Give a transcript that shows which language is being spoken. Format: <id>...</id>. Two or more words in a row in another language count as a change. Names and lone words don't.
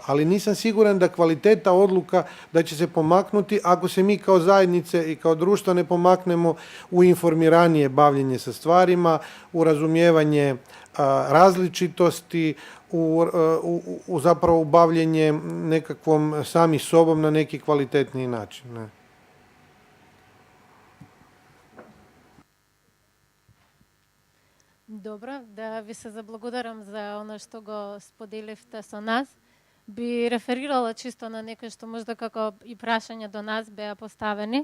<hr>Ali nisam siguran da kvaliteta odluka da će se pomaknuti ako se mi kao zajednice i kao društvo ne pomaknemo u informiranije bavljenje sa stvarima, u razumijevanje različitosti, u zapravo bavljenje nekakvom sami sobom na neki kvalitetniji način. Ne?</hr> <mk>Добро, да ви се заблагодарам за оно што го споделивте со нас. Би реферирала чисто на некој што можда како и прашања до нас беа поставени.</mk>